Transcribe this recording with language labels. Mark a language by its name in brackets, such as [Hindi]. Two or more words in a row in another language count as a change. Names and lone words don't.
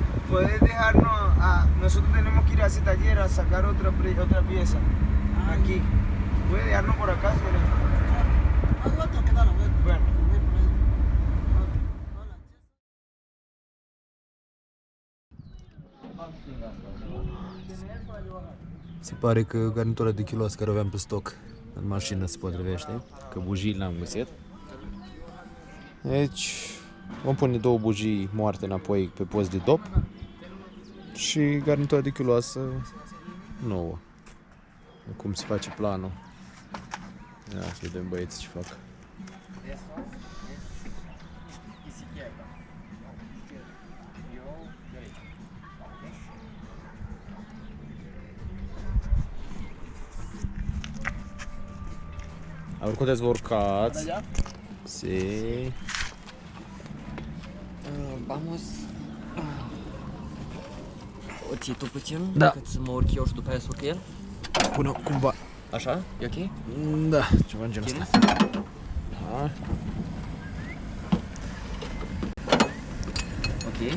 [Spanish] puedes dejarnos nosotros tenemos que ir a ese taller a sacar otra pieza. Aquí. Puedes dejarnos por acá, señora. Bueno. [Romanian] Se pare că garnitura de kilos care o aveam pe stoc în mașină se potrivește, că bujii le-am găsit. Deci vom pune 2 bujii moarte înapoi pe post de dop și garnitura de kiloasă nouă. Cum se face planul. Ia să vedem băieți ce fac. [Spanish] A ver, [Romanian] puteți vă urcați. [Spanish] Sí. Vamos. [Romanian] O ții tu puțin? Da. Cât să mă urc eu și după aia să urc el? Pune cumva. Așa? E ok? Da, ceva în genul ăsta. Da. Ok.